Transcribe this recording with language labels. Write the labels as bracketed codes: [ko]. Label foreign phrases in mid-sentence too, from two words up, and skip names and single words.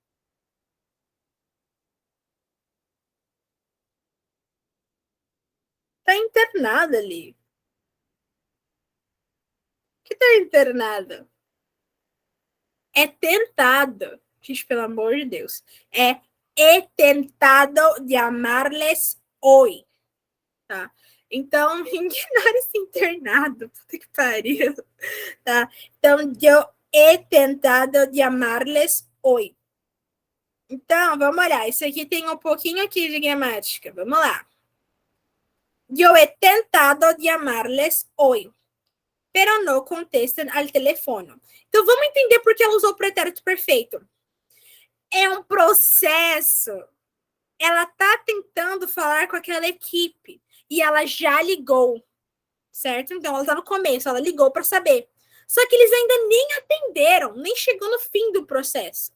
[pt] Tá internado ali. Que tá internado? É tentado. Gente, pelo amor de Deus. [es] É he tentado de amarles hoy. [pt] Tá? Então, ignore esse internado. Puta que pariu. Tá? Então, eu [es] he tentado de amarles hoy. [pt] Então, vamos olhar. Isso aqui tem um pouquinho aqui de gramática. Vamos lá. [es] Eu he tentado de amarles hoy, pero no contestan al teléfono. [pt] Então, vamos entender por que ela usou o pretérito perfeito. É um processo. Ela tá tentando falar com aquela equipe e ela já ligou, certo? Então, ela tá no começo, ela ligou para saber. Só que eles ainda nem atenderam, nem chegou no fim do processo.